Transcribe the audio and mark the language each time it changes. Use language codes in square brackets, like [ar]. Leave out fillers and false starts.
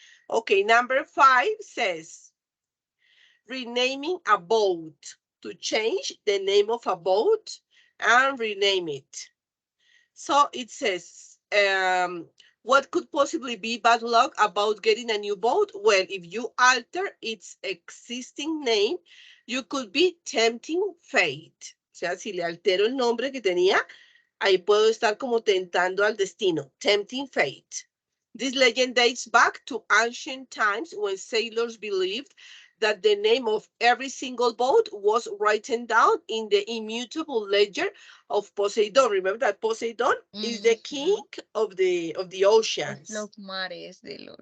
[en] Okay, number 5 says renaming a boat, to change the name of a boat and rename it. So it says, what could possibly be bad luck about getting a new boat? Well, if you alter its existing name, you could be tempting fate. [es] O sea, si le altero el nombre que tenía, ahí puedo estar como tentando al destino, [en] tempting fate. This legend dates back to ancient times when sailors believed that the name of every single boat was written down in the immutable ledger of Poseidon. Remember that Poseidon is the king Mhm. of the Of oceans. [es] los mares de los.